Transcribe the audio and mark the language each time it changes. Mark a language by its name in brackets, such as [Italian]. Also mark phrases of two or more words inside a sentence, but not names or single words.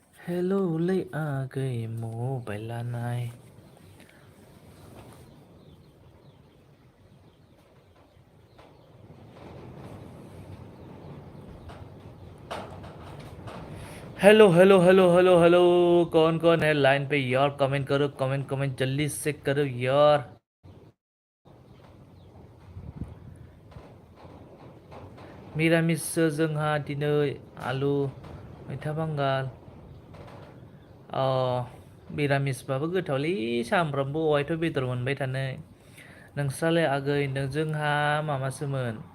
[Hindi] हेलो लै आ गई मबाइल लानाय हेलो हेलो हेलो हेलो हेलो कौन कौन है लाइन पे यार कमेंट करो कमेंट कमेंट जल्दी से करो यार [Bodo] मिरामिस जोंहा दिनै आलु मैथा बांगाल अ मिरामिसबाबो गोथावलै सामफ्रामबो अहायथ' बेदर मोनबाय थानो नोंस्रालाय आगै जोंहा माबासोमोन